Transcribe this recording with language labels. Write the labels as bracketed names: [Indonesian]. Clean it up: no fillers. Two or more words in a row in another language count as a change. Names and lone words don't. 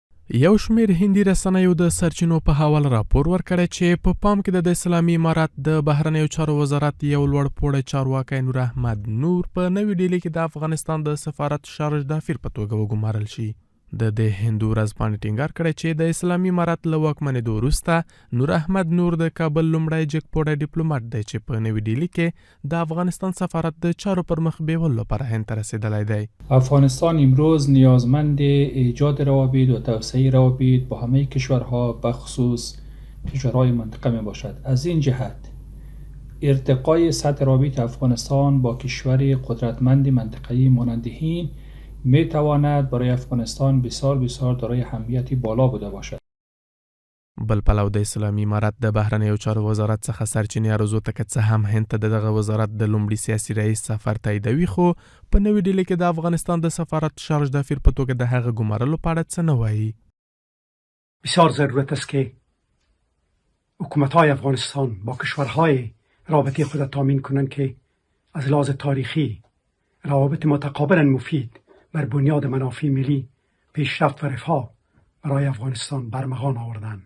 [Pashto] یو شمېر هندي رسنیو د سرچینو په حواله راپور ورکړی چې په پام کې د اسلامي امارات د بهرنیو چارو وزارت یو لوړ پوړی چارواکی نور احمد نور په نوې ډیلي کې د افغانستان د سفارت شارج دافیر په توګه وګمارل شي. د هندو ورځپاڼې ټینګار کړی چې د اسلامي امارات له واکمنېدو وروسته نور احمد نور د کابل لومړی جګ پوړی ډیپلومات دی چې په نوې ډیلي کې د افغانستان سفارت د چارو پر مخ بیولو لپاره هند ته رسیدلی دی. [Persian] افغانستان امروز نیازمند ایجاد روابط و توسعه روابط با همه کشورها بخصوص کشورهای منطقه می باشد. از این جهت ارتقای سطح روابط افغانستان با کشور قدرتمند منطقه‌ای مانند هند می تواند برای افغانستان بسیار دارای اهمیت بالا بوده باشد. [Pashto] بل پلو د اسلامي امارات د بهرنیو چارو وزارت څخه سرچینې ارزو ته که څه هم هند ته دغه وزارت د لومړي سیاسي رئیس سفر تاییدوي، خو په نوې ډیلي کې د افغانستان د سفارت شارج دافیر په توګه د هغه ګمارلو په اړه څه نه وایي. [Persian] بسیار ضرورت است که حکومت‌های افغانستان با کشورهای رابطه خود تامین کنند که از لحاظ تاریخی روابط متقابلا مفید بر بنیاد منافع ملی پیشرفت و رفاه برای افغانستان برمغان آوردند.